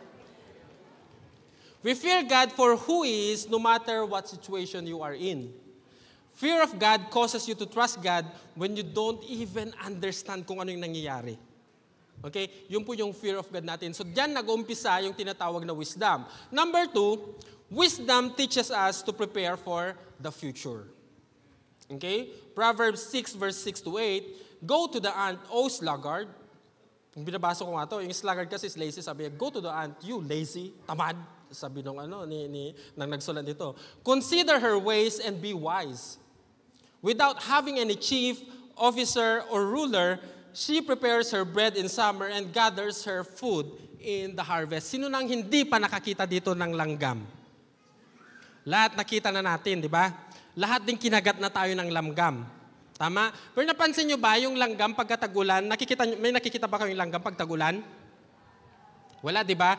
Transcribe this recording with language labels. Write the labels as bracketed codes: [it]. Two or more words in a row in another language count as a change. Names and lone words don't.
[en] We fear God for who He is, no matter what situation you are in. Fear of God causes you to trust God when you don't even understand [tl] kung ano yung nangyayari. [en] Okay? [tl] Yun po yung [en] fear of God [tl] natin. So, diyan nag-umpisa yung tinatawag na wisdom. [en] Number 2, wisdom teaches us to prepare for the future. Okay? Proverbs 6 verse 6 to 8, go to the ant, O sluggard. [tl] Yung binabasa ko nga to, yung sluggard kasi [en] is lazy, [tl] sabi niya, [en] go to the ant, you lazy, [tl] tamad. Sabi nung nang nagsulat dito. [en] Consider her ways and be wise. Without having any chief, officer, or ruler, she prepares her bread in summer and gathers her food in the harvest. [tl] Sino nang hindi pa nakakita dito ng langgam? Lahat nakita na natin, di ba? Lahat din kinagat na tayo ng langgam. Tama? Pero napansin nyo ba yung langgam pagkatagulan? May nakikita ba kayong langgam pagtagulan? Wala, di ba?